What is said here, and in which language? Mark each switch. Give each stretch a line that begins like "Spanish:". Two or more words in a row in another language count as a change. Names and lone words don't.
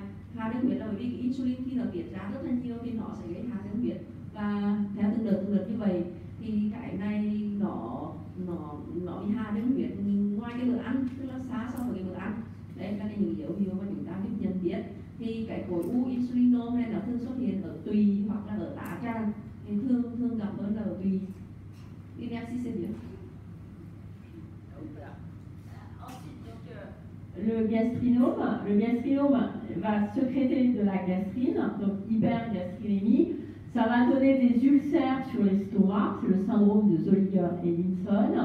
Vietnamese: Hạ đường huyết là bởi vì cái insulin khi nó tiết ra rất là nhiều thì nó sẽ gây hạ đường huyết, và theo từng đợt như vậy thì cái này nó bị hạ đường huyết ngoài cái bữa ăn, tức là xa so với cái bữa ăn. Đấy là những dấu hiệu mà chúng ta biết nhận biết. Thì cái khối u insulinome này nó thường xuất hiện ở tùy hoặc là ở tá tràng, thì thường gặp hơn là ở tùy.
French: Merci c'est bien. Le gastrinome va sécréter de la gastrine, donc hypergastrinémie. Ça va donner des ulcères sur l'estomac, c'est le syndrome de Zollinger-Ellison.